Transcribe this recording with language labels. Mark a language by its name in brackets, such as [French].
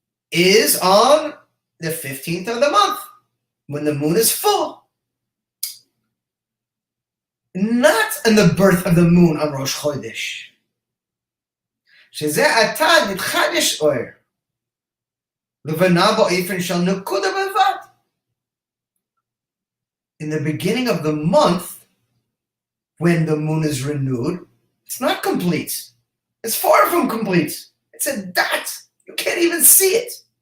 [English] Is on the 15th of the month, when the moon is full. Not in the birth of the moon on Rosh Chodesh. [Hebrew] שזה עתה נתחדש אור. לבנה באופן של נקודה בלבד. [English] In the beginning of the month, when the moon is renewed, it's not complete. It's far from complete. It's a dot. You can't even see it.